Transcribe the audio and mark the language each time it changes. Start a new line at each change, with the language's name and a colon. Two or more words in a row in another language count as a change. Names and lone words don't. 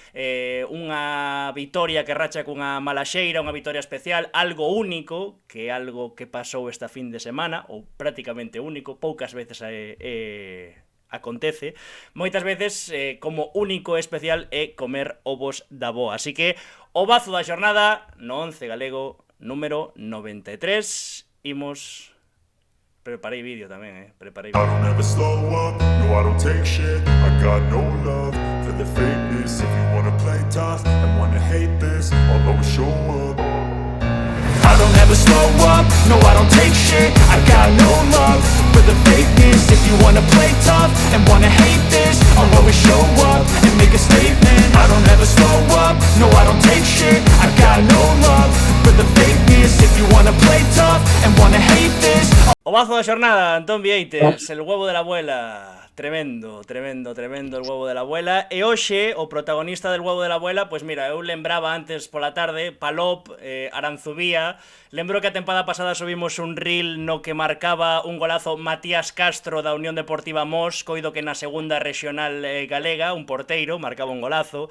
Galician: unha vitoria que racha cunha malaxeira, unha vitoria especial, algo único, que é algo que pasou esta fin de semana, ou prácticamente único, poucas veces acontece, moitas veces como único e especial é comer ovos da boa. Así que o bazo da xornada no 11 galego número 93. Imos... Preparei vídeo tamén, preparei vídeo.
English: I don't ever slow up, no I don't take shit. I got no love for the fakeness. If you wanna play tough and wanna hate this, I'll always show up. I don't ever slow up, no I don't take shit. I got no love for the fakeness. If you wanna play tough and wanna hate this, I'll always show up and make a statement. I don't ever slow up, no I don't take shit. I got no love for the fakeness. If you wanna play tough and wanna hate this.
Galician: O bazo da xornada, Antón Vieites,
Spanish: el huevo de la abuela. Tremendo el huevo de la abuela.
Galician: E hoxe, o protagonista
Spanish: del huevo de la abuela,
Galician: pois mira, eu lembraba antes pola tarde, Palop, Aranzubía. Lembro que a tempada pasada subimos un reel no que marcaba un golazo Matías Castro da Unión Deportiva Mos, coido que na segunda regional galega, un porteiro, marcaba un golazo.